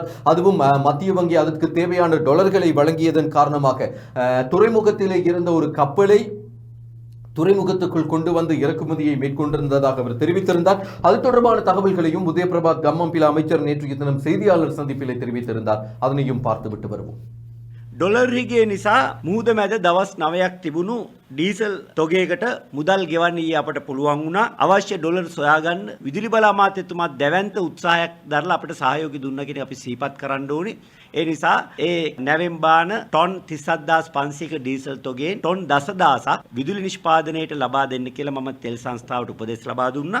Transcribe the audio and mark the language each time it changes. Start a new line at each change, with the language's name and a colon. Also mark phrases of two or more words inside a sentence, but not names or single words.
Tamil: அதுவும் மத்திய வங்கி அதற்கு தேவையான டாலர்களை வழங்கியதன் காரணமாக துறைமுகத்திலே இருந்த ஒரு கப்பலை துறைமுகத்துக்குள் கொண்டு வந்து இறக்குமதியை மேற்கொண்டிருந்ததாக அவர் தெரிவித்திருந்தார். அது தொடர்பான தகவல்களையும் உதயபிரபாத் கம்மம்பில அமைச்சர் நேற்றைய தினம் செய்தியாளர் சந்திப்பிலே தெரிவித்திருந்தார். அதனையும் பார்த்துவிட்டு வருவோம்.
Sinhala: ඩොලර්හිගේ නිසා මුහුද මැද දවස් 9ක් තිබුණු ඩීසල් තොගයකට මුදල් ගෙවන්න අපට පුළුවන් වුණා. අවශ්‍ය ඩොලර් සොයාගන්න විදුලි බල අමාත්‍යතුමා දැවැන්ත උත්සාහයක් දරලා අපට සහයෝගය දුන්නා කියන අපි සිහිපත් කරන්න ඕනේ. ඒ නිසා ඒ නැවෙන් බාන ටොන් 37,500ක ඩීසල් තොගයෙන් ටොන් 10,000ක් විදුලි නිෂ්පාදනයට ලබා දෙන්න කියලා මම තෙල් සංස්ථාවට උපදෙස් ලබා දුන්නා.